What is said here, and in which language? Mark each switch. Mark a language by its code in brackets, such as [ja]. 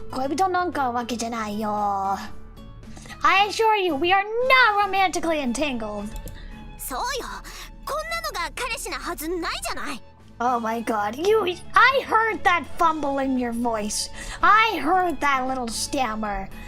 [ja] 恋人なんかわけじゃないよ。 [en] I assure you, we are not romantically entangled. [ja] そうよ。こんなのが彼氏なはずないじゃない。 [en] Oh my god, I heard that fumble in your voice. I heard that little stammer.